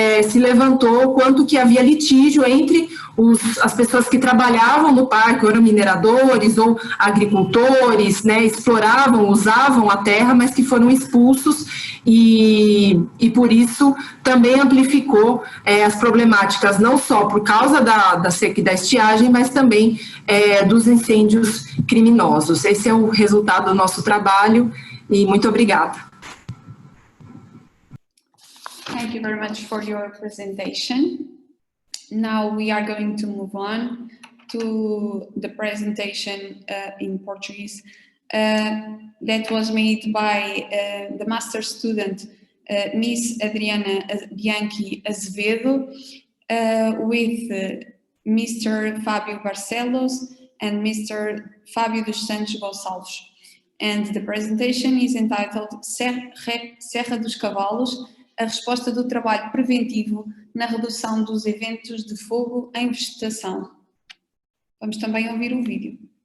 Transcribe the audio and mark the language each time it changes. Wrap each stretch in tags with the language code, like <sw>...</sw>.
<pt>se levantou o quanto que havia litígio entre as pessoas que trabalhavam no parque, ou eram mineradores ou agricultores, né, exploravam, usavam a terra, mas que foram expulsos e por isso também amplificou as problemáticas, não só por causa da seca e da estiagem, mas também dos incêndios criminosos. Esse é o resultado do nosso trabalho e muito obrigada.</pt> <en>Thank you very much for your presentation. Now we are going to move on to the presentation in Portuguese that was made by the master student Miss Adriana Bianchi Azevedo with Mr. Fábio Barcelos and Mr. Fábio dos Santos Gonçalves. And the presentation is entitled Serra dos Cavalos,</en> <pt>a resposta do trabalho preventivo na redução dos eventos de fogo em vegetação. Vamos também ouvir o vídeo.</pt>